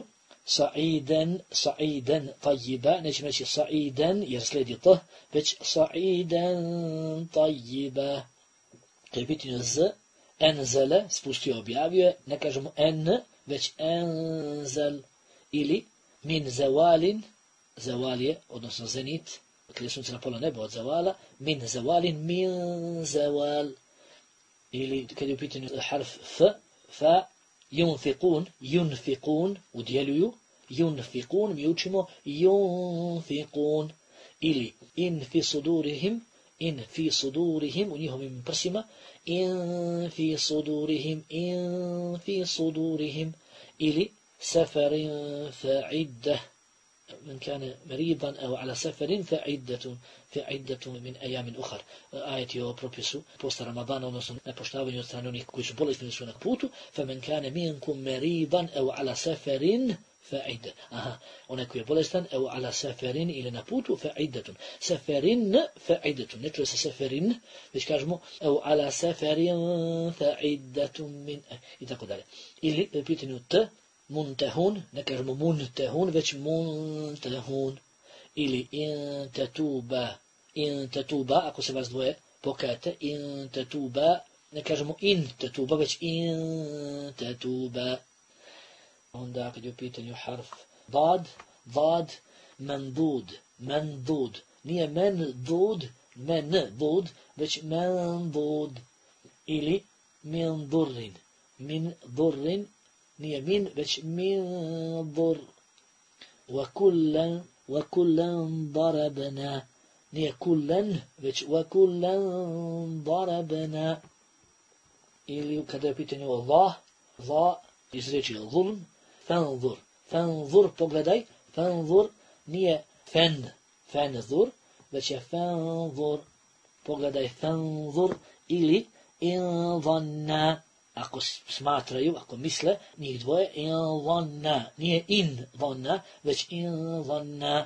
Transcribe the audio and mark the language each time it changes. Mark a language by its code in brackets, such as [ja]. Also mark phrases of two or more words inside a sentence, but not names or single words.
[ar] صعيدا طيبا, [bs] nećemo reći sa'idan jer slijedi to, već [ar] صعيدا طيبا. [bs] Kad je pitanje z, enzele, spustio, objavio, ne kažemo en, već enzel, ili [ar] من زوال, [bs] zawal je, odnosno zenit, kada je sunce na pola neba od zavala, [ar] من زوال من زوال, [bs] ili kad je u pitanju harf fa, yunfiqun, udjeljuju, yunfiqun, mi učimo yunfiqun, ili [ar] إن في صدورهم, [bs] u njihovim prsima, [ar] in في صدورهم, ili سفر فعدة, من كان مريضا أو على سفر فعدة من أيام أخر. [bs] آية o propisu posta Ramadana, odnosno nepoštavanju od strane onih koji su bolesni su na putu, [ar] فمن كان منكم مريضا أو على سفر فعدة. [bs] Onaj koji je bolestan, [ar] أو على سفر [bs] ili na putu, [ar] فعدة. سفرين فعدة. [bs] Ne čuje se seferin, već kažemo [ar] أو على سفر فعدة من [bs] i tako dalje. Ili pitanju muntahun, ne kažemo muntahun, već muntahun. Ili [ar] إن تتوبا, [bs] ako se vas dvoje pokajate, [ar] إن تتوبا, [bs] ne kažemo [ar] إن تتوبا, [bs] već [ar] إن تتوبا. [bs] Onda kad je u pitanju harf dad, mandud, nije mandud, već mandud. Ili [ar] من در, [bs] nije min, već [ar] من در. وكلا ضربنا, [bs] nije kullan, već [ar] وكلا ضربنا. [bs] Ili kada je u pitanju va, iz riječi zulm, fanzur, pogledaj, fanzur, nije fanzur, već je fanzur, pogledaj, fanzur, ili [ar] إن ظنا, [bs] ako smatraju, ako misle, njih dvoje, [ar] إن ظنا, [bs] nije [ar] إن ظنا, [bs] već [ar] إن ظنا.